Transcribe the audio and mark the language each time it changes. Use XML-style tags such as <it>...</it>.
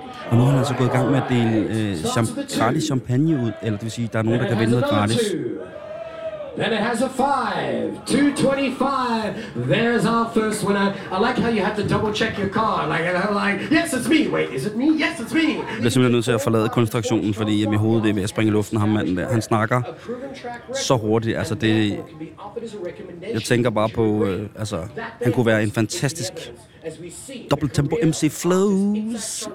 <da>Og nu har han altså gået i gang med at dele gratis champagne ud, eller det vil sige, der er nogen, der kan vinde noget gratis.</da> <en>Then it has a 5, 225. There's our first winner. I like how you have to double check your car. Like, yes, it's me. Wait, is it me? Yes, it's me.</en> <da>Jeg bliver simpelthen nødt til at forlade konstruktionen, fordi i mit hoved er ved at springe i luften, ham manden der. Han snakker så hurtigt. Altså det, jeg tænker bare på, altså han kunne være en fantastisk double tempo MC Flows.</da>